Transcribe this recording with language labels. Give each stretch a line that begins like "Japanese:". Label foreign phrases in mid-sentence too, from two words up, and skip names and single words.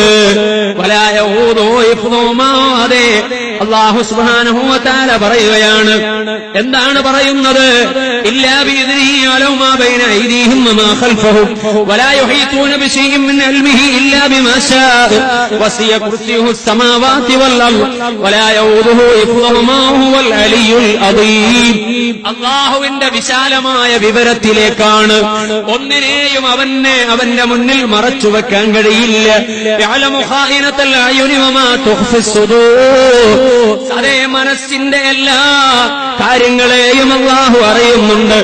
Arabic: ولا يؤوده حفظهما.
Malayalam: അതെ, അല്ലാഹു
Arabic: سبحانه وتعالى
Malayalam: പറയുകയാണ്. എന്താണ് പറയുന്നത്?
Arabic: إلا بإذنه يعلم ما بين أيديهم وما خلفهم ولا يحيطون بشيء من علمه إلا بما شاء وسع كرسيه السماوات والأرض ولا يؤوده حفظهما وهو العلي العظيم.
Malayalam: അല്ലാഹുവിന്റെ വിശാലമായ വിവരത്തിലേക്കാണ്. ഒന്നിനെയും അവന്റെ മുന്നിൽ മറച്ചു വെക്കാൻ കഴിയില്ല.
Arabic: يعلم خائنة الأعين وما تخفي الصدور.
Malayalam: അതേ, മനസ്സിന്റെ എല്ലാ കാര്യങ്ങളെയും അല്ലാഹു അറിയുന്നുണ്ട്.